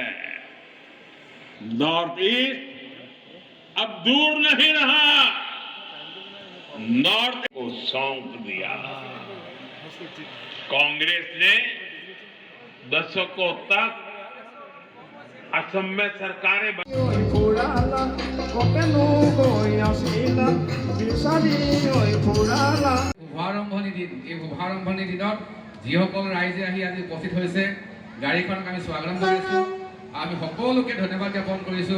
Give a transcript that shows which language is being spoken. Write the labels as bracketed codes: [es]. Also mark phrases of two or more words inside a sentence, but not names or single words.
[hi] नॉर्थ ईस्ट अब दूर नहीं रहा, नॉर्थ को सौंप दिया। कांग्रेस ने दशकों तक असम में सरकारें [as] শুভাৰম্ভণি দিন এই শুভাৰম্ভণি দিনত যিসকল ৰাইজে আহি আজি উপস্থিত হৈছে গাড়ীখনক আমি স্বাগতম জনাইছোঁ। আমি সকলোকে ধন্যবাদ জ্ঞাপন কৰিছোঁ।